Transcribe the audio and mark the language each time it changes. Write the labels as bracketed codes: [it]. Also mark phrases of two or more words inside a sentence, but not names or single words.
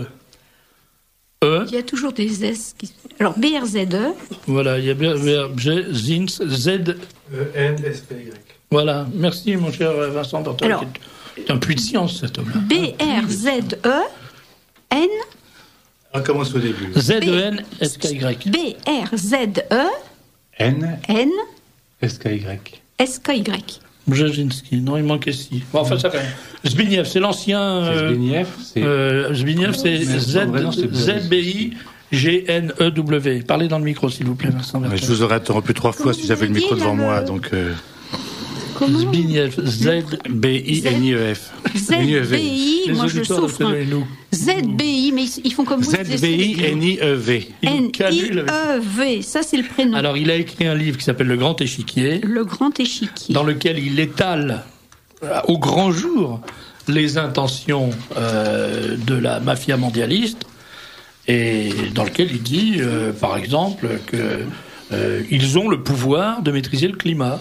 [fr] Il y a toujours des S qui... Alors, B-R-Z-E. Voilà, il y a Brzezinski, E-N-S-K-Y. Voilà, merci mon cher Vincent Dortel. Alors, c'est un puits de science, cet homme-là. B-R-Z-E-N... On commence au début. Z-E-N-S-K-Y. B-R-Z-E-N... S-K-Y. S-K-Y. Brzezinski, non, il manquait si. Bon, enfin, ça fait rien. Zbigniew, c'est l'ancien... Zbigniew, c'est Z-B-I-G-N-E-W. Parlez dans le micro, s'il vous plaît, Vincent. Je vous aurais interrompu 3 fois si j'avais le micro devant moi, donc... Zbigniew, Z-B-I-N-I-E-F. Z-B-I, moi je souffre. Z-B-I, mais ils font comme vous. Z-B-I-N-I-E-V. N-I-E-V, ça c'est le prénom. Alors il a écrit un livre qui s'appelle Le Grand Échiquier. Le Grand Échiquier. Dans lequel il étale au grand jour les intentions de la mafia mondialiste et dans lequel il dit, par exemple, qu'ils ont le pouvoir de maîtriser le climat.